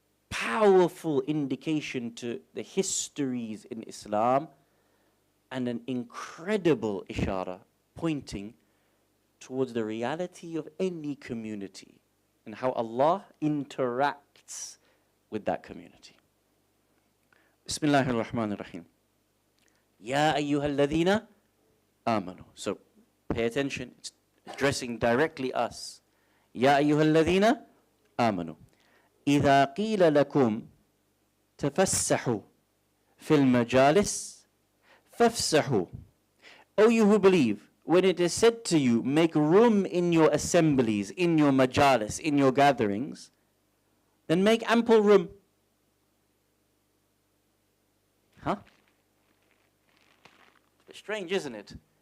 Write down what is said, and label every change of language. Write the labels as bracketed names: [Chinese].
[English] Powerful indication to the histories in Islam and an incredible ishara pointing towards the reality of any community and how Allah interacts with that community. [Arabic] Bismillahir Rahmanir Rahim. Ya ayyuhal ladhina amanu. [English] So pay attention, it's addressing directly us. [Arabic] Ya ayyuhal ladhina amanu. إذا قيل لكم تفسحوا في المجالس فافسحوا. [English] O you who believe, when it is said to you, make room in your assemblies, in your majalis, in your gatherings, then make ample room. Huh? It's strange, isn't it?